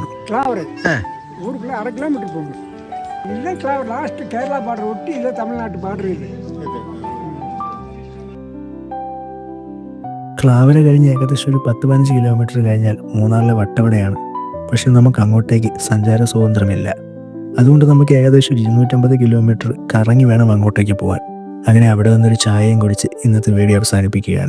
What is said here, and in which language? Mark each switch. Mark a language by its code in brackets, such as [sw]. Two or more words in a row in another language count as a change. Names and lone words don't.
[ta] ஊருக்குள்ளே 1/2 கிலோமீட்டர் போகும். இல்லை லாஸ்ட் கேரளா பார்டர் ஒட்டி இல்லை தமிழ்நாட்டு பார்டர் இல்லை. [ml] ക്ലാവര കഴിഞ്ഞ് ഏകദേശം ഒരു 10-15 കിലോമീറ്റർ കഴിഞ്ഞാൽ മൂന്നാറിലെ വട്ടവടയാണ്. പക്ഷെ നമുക്ക് അങ്ങോട്ടേക്ക് സഞ്ചാര സ്വാതന്ത്ര്യമില്ല. അതുകൊണ്ട് നമുക്ക് ഏകദേശം 250 കിലോമീറ്റർ കറങ്ങി വേണം അങ്ങോട്ടേക്ക് പോകാൻ. അങ്ങനെ അവിടെ നിന്നൊരു ചായയും കുടിച്ച് ഇന്നത്തെ വീഡിയോ അവസാനിപ്പിക്കുകയാണ്.